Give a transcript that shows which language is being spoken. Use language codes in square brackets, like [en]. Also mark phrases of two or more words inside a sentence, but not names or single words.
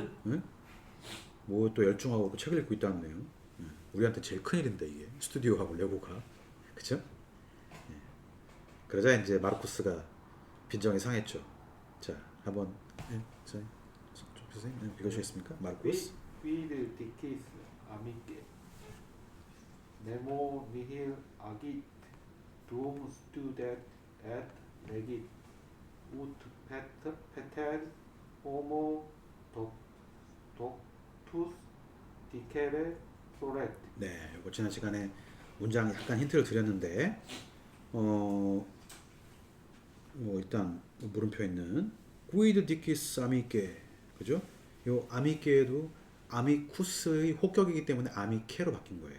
[ko] 뭐 또 열중하고 책을 읽고 있다는데요. 우리한테 제일 큰일인데 이게 스튜디오하고 레고가 그죠? 예. 그러자 이제 마르쿠스가 빈정이 상했죠. 자 한번 예, 선생님 읽어주시겠습니까? 마르쿠스. [la] Quid dicis amice nemo nihil agit dum studet et legit ut pater homo doctus dicere solet. [ko] 네, 이거 지난 시간에 문장 약간 힌트를 드렸는데 일단 물음표 있는 [la] quid dicis amice [ko] 그죠? 요 아미케도 아미쿠스의 혹격이기 때문에 아미케로 바뀐 거예요.